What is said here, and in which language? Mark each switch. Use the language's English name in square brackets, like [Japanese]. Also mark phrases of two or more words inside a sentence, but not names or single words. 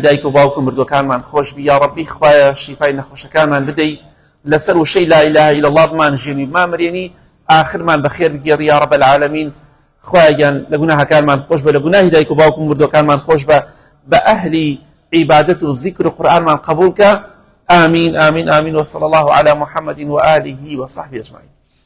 [Central Kurdish] دایک و باوک و مردوەکانمان خۆش بی [Arabic] یا ڕەبی [Central Kurdish] خوایە شیفای نەخۆشەکانمان بدەی لەسەر وشەی [Arabic] لا ئیلاهە ئیلا الله [Central Kurdish] بمانژێنی بمامرێنی ئاخرمان بەخێر بگێڕی [Arabic] یا ڕەب العالەمین [Central Kurdish] خوایەگیان لە گوناهەکانمان خۆش بە لە گوناهی دایک و باوک و مردوەکانمان خۆش بە ئەهلی عیبادەت و ذیکر و قورئانمان قبول کە [Arabic] آمين آمين آمين وصلى الله على محمد وآله وصحبه أجمعين